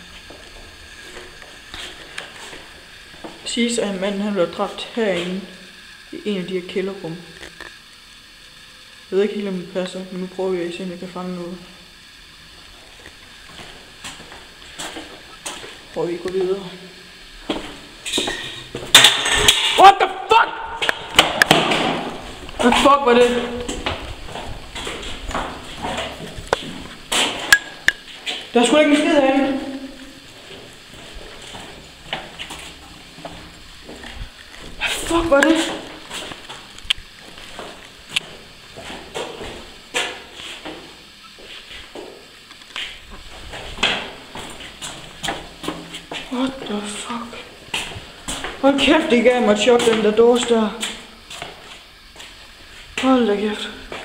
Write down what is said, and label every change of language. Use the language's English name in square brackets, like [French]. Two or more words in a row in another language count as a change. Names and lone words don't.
[Danish] Det siges, at en mand han blev dræbt herinde i en af de her kælderrum. Jeg ved ikke helt, om det passer, men nu prøver vi at se, om jeg kan fange noget. Prøver vi at gå videre. [English] What the fuck? [Danish] Hvad fuck var det? Der er sgu ikke en skid herinde. Hvad fuck var det? [English] What the fuck? [Danish] Hold kæft, det gav mig et chok, den der dåse der. Hold da kæft.